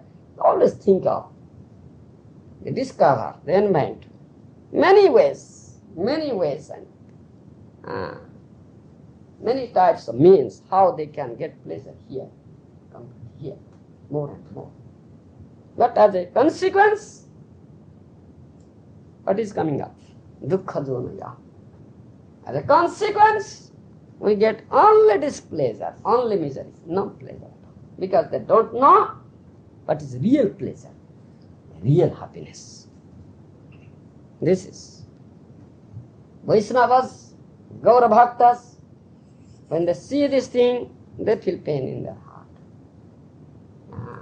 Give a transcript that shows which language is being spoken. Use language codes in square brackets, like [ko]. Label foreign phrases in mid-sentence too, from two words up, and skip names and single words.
[en] They always think of, they discover, they invent many ways and many types of means how they can get pleasure here, come here, more and more. But as a consequence, what is coming up? [sa] Dukkha jonaya. [en] As a consequence, we get only displeasure, only misery, no pleasure. Because they don't know what is real pleasure, real happiness. This is Vaisnavas, Gaura Bhaktas, when they see this thing, they feel pain in their heart.